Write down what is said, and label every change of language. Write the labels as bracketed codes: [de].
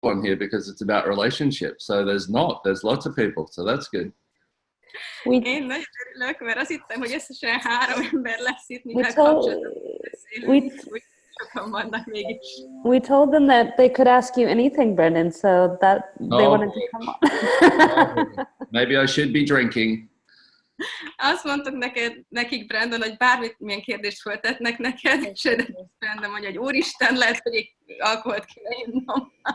[en] on here because it's about relationships. So there's lots of people, so that's good. [hu] Én nagyon örülök, mert azt hittem, hogy összesen 3 ember lesz itt, mivel kapcsolatban beszélünk, hogy sokan vannak mégis. [en] We told them that they could ask you anything, Brendon, so that they wanted to come on. Maybe I should be drinking. [hu] Azt mondtuk nekik, Brendon, hogy bármilyen kérdést föltetnek neked, és Brendon mondja, hogy úristen, lehet, hogy alkoholt kéne innom.